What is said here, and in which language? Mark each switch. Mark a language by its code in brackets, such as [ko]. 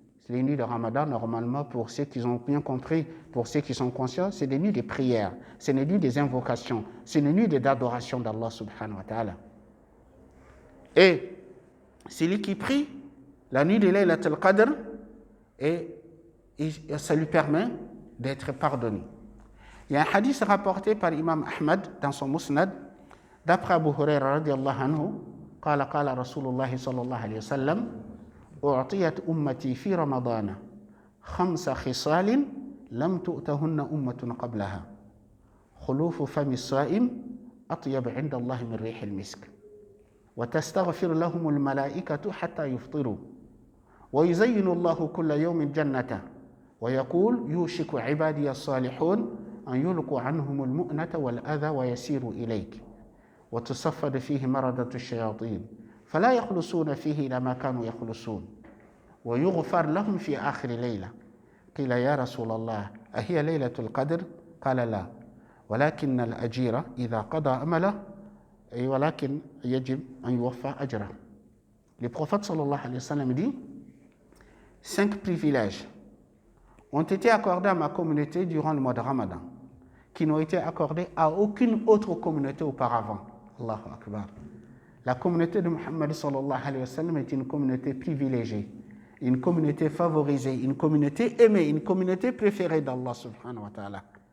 [fr] Les nuits de Ramadan, normalement, pour ceux qui ont bien compris, pour ceux qui sont conscients, c'est des nuits de prière, c'est des nuits des invocations, c'est des nuits d'adoration d'Allah subhanahu wa ta'ala. Et celui qui prie la nuit de Laylat al-Qadr, et ça lui permet d'être pardonné. Il y a un hadith rapporté par Imam Ahmad dans son Musnad, d'après Abu Huraira radiallahu anhu, [ar] قال رسول الله صلى الله عليه وسلم أعطيت أمتي في رمضان 5 خصال لم تؤتهن أمة قبلها خلوف فم الصائم أطيب عند الله من ريح المسك وتستغفر لهم الملائكة حتى يفطروا ويزين الله كل يوم جنته ويقول يوشك عبادي الصالحون أن يلقوا عنهم المؤنة والأذى ويسيروا إليك وتصفد فيه مردة الشياطين فلا يخلصون فيه إلى ما كانوا يخلصون ويغفر لهم في آخر ليلة قيل يا رسول الله أهي ليلة القدر؟ قال لا ولكن الأجير إذا قضى أمله ولكن يجب أن يوفى أجره. [fr] Le prophète sallallahu alayhi wa sallam dit 5 privilèges ont été accordés à ma communauté durant le mois de Ramadan qui n'ont été accordés à aucune autre communauté auparavant. Allahu Akbar. La communauté de Muhammad sallallahu alayhi wa sallam est une communauté privilégiée, une communauté favorisée, une communauté aimée, une communauté préférée d'Allah subhanahu wa ta'ala.